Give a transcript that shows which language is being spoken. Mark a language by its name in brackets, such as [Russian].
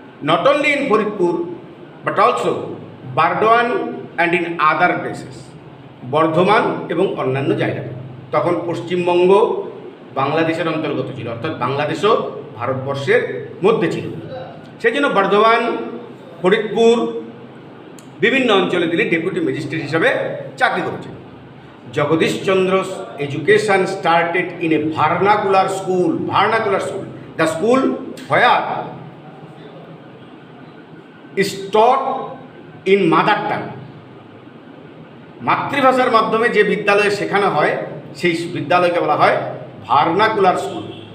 [English] not only in Faridpur but also Burdwan and in other places, [Bangla] Bardhaman এবং অন্যান্য জায়গায়। তখন পশ্চিমবঙ্গ বাংলাদেশের অন্তর্গত ছিল, অর্থাৎ বাংলাদেশও ভারতবর্ষের মধ্যে ছিল। সেই জন্য বর্ধমান, ফরিদপুর বিভিন্ন অঞ্চলে তিনি ডেপুটি ম্যাজিস্ট্রেট হিসাবে চাকরি করেছেন। [English] Jagadish Chandra's education started in a vernacular school, the school where is taught in mother tongue. [Bangla] মাতৃভাষার মাধ্যমে যে বিদ্যালয়ে শেখানো হয়, সেই বিদ্যালয়কে বলা হয় ভার্নাকুলার স্কুল।